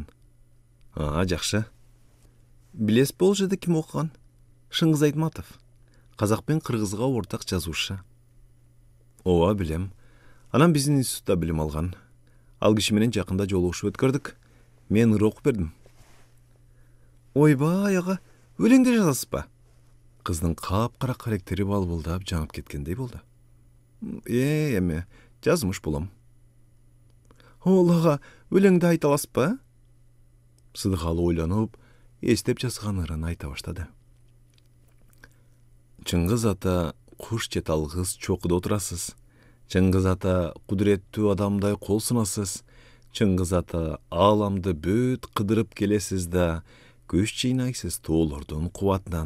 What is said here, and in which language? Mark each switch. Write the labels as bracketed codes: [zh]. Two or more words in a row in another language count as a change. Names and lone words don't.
[ky] Жакшы. Билесиз бул жерде ким окуган? Шыңгыз Айтматов. Казак пен кыргызга ортак жазуучу. Ооба, билем. Анан биздин институтта билим алган. Ал киши менен жакында жолугушуп өткөрдүк. Мен ыр окуп бердим. [kk] Ойбай ага, өлеңдер жазасыз ба? [ky] Кыздын кап-кара каректери балбылдап жанып кеткендей болду. Эме, жазмыш болом. [kk] Ол ага, өлеңди айта аласыз ба? [ky] Сыдыкалы ойланып, эстеп жазган ырын айта баштады. Чыңгыз ата, куш же талгыз чокуда отурасыз. Чыңгыз ата, кудуреттүү адамдай кол сунасыз. Чыңгыз ата, ааламды бүт кыдырып келесиз да, күч жыйнайсыз тоолордун кубатынан.